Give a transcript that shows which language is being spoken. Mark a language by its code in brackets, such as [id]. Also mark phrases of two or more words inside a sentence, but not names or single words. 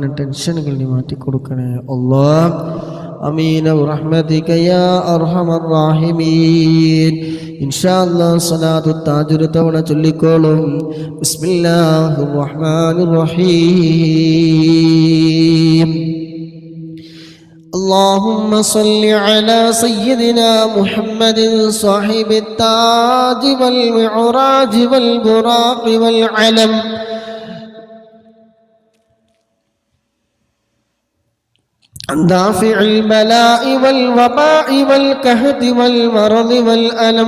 [ml] ടെൻഷനുകൾ നീ മാറ്റിക്കൊടുക്കണേ അല്ലാഹ്. [ar] آمين برحمتك يا أرحم الراحمين. إن شاء الله [ml] സ്വലാത്തു താജുർ തവണ ചൊല്ലിക്കോളും. [ar] بسم الله الرحمن الرحيم. اللهم صل على سيدنا محمد صاحب التاج والمعراج والبراق والعلم دافع البلاء والوباء والكهد والمرض والألم.